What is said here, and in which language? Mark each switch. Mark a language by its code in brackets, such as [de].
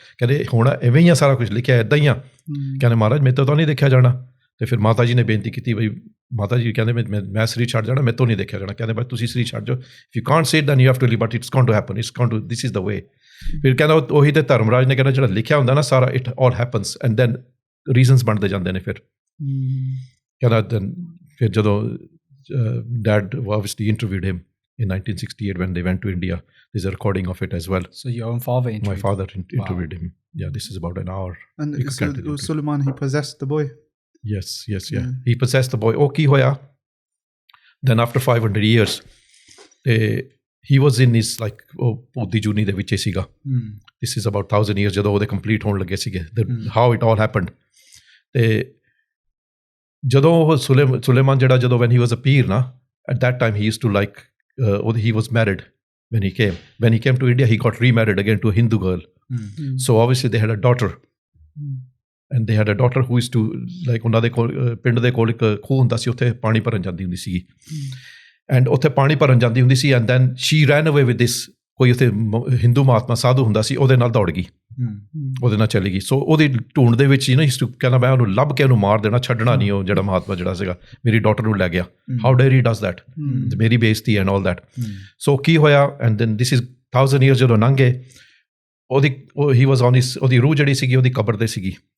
[pa] ਕਹਿੰਦੇ ਹੁਣ ਇਵੇਂ ਹੀ ਆ, ਸਾਰਾ ਕੁਛ ਲਿਖਿਆ ਇੱਦਾਂ ਹੀ ਆ। ਕਹਿੰਦੇ ਮਹਾਰਾਜ ਮੇਰੇ ਤੋਂ ਤਾਂ ਨਹੀਂ ਦੇਖਿਆ ਜਾਣਾ। ਅਤੇ ਫਿਰ ਮਾਤਾ ਜੀ ਨੇ ਬੇਨਤੀ ਕੀਤੀ ਬਈ ਮਾਤਾ ਜੀ ਕਹਿੰਦੇ ਮੈਂ ਸਰੀਰ ਛੱਡ ਜਾਣਾ, ਮੇਰੇ ਤੋਂ ਨਹੀਂ ਦੇਖਿਆ ਜਾਣਾ। ਕਹਿੰਦੇ ਬਈ ਤੁਸੀਂ ਸਰੀਰ ਛੱਡ ਜਾਓ, [en] If you can't say then you have to live, but it's going to happen, it's going to, this is the way. [pa] ਫਿਰ ਕਹਿੰਦਾ ਉਹੀ ਤੇ ਧਰਮ ਰਾਜ ਨੇ ਕਹਿੰਦਾ ਜਿਹੜਾ ਲਿਖਿਆ ਹੁੰਦਾ ਨਾ ਸਾਰਾ, [en] it all happens and then reasons [pa] ਬਣਦੇ ਜਾਂਦੇ ਨੇ। ਫਿਰ ਕਹਿੰਦਾ ਫਿਰ ਜਦੋਂ dad [en] obviously interviewed him in 1968 when they went to India. There's a recording of it as well. So your own father interviewed? My father interviewed him. Yeah, this is about an hour. And so Suleman, he possessed the boy? Yes. He possessed the boy. Oh, [pa] ki hoya? [en] Then after 500 years, he was in his like Poti Juni [pa] de viche siga. [en] This is about 1000 years [pa] ਜਦੋਂ ਉਹਦੇ complete ਹੋਣ ਲੱਗੇ ਸੀਗੇ, [en] how it all happened. [pa] ਤੇ ਜਦੋਂ ਉਹ ਸੁਲੇਮਾਨ ਜਿਹੜਾ ਜਦੋਂ [en] when he was a peer na, at that time he used to like he was married when he came to India. He got remarried again to a Hindu girl. So obviously they had a daughter, and they had a daughter who used to like [pa] ਉਹਨਾਂ ਦੇ ਕੋਲ ਪਿੰਡ ਦੇ ਕੋਲ ਇੱਕ ਖੂਹ ਹੁੰਦਾ ਸੀ, ਉੱਥੇ ਪਾਣੀ ਭਰਨ ਜਾਂਦੀ ਹੁੰਦੀ ਸੀਗੀ, [en] and [pa] ਉੱਥੇ ਪਾਣੀ ਭਰਨ ਜਾਂਦੀ ਹੁੰਦੀ ਸੀ, [en] and then she ran away with this [pa] ਕੋਈ ਉੱਥੇ ਹਿੰਦੂ ਮਹਾਤਮਾ ਸਾਧੂ ਹੁੰਦਾ ਸੀ, ਉਹਦੇ ਨਾਲ ਦੌੜ ਗਈ, ਉਹਦੇ ਨਾਲ ਚਲੀ ਗਈ। ਸੋ ਉਹਦੀ ਢੂੰਡ ਦੇ ਵਿੱਚ ਹੀ ਨਾ ਕਹਿੰਦਾ ਮੈਂ ਉਹਨੂੰ ਲੱਭ ਕੇ ਉਹਨੂੰ ਮਾਰ ਦੇਣਾ, ਛੱਡਣਾ ਨਹੀਂ ਉਹ ਜਿਹੜਾ ਮਹਾਤਮਾ ਜਿਹੜਾ ਸੀਗਾ, ਮੇਰੀ ਡਾਟਰ ਨੂੰ ਲੈ ਗਿਆ। [en] how dare he does that, [pa] ਮੇਰੀ ਬੇਇੱਜ਼ਤੀ [en] And all that. So [pa] ਕੀ ਹੋਇਆ, [en] and then this is 1000 years [pa] ਜਦੋਂ ਲੰਘੇ, [en] he was on his, [pa] ਉਹਦੀ ਰੂਹ ਜਿਹੜੀ ਸੀਗੀ ਉਹਦੀ ਕਬਰ 'ਤੇ ਸੀਗੀ।